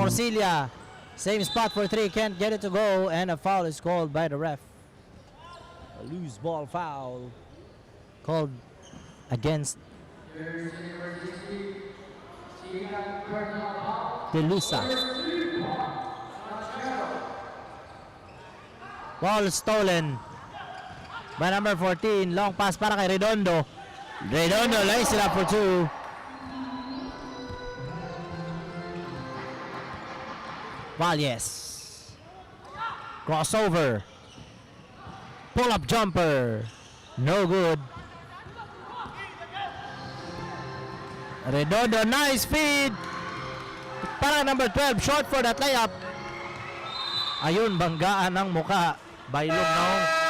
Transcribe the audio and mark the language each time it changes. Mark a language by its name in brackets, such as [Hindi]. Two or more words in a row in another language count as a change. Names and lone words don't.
[English] Morcilla, same spot for three, can't get it to go, and a foul is called by the ref. A loose ball foul called against Delusa. Ball stolen by number 14, long pass [Filipino] para kay [English] Redondo. Redondo lays it up for two. Valles, crossover, pull-up jumper, no good. Redondo, nice feed para number 12, short for that layup. [Filipino] Ayun, banggaan ng muka by Lugnaw.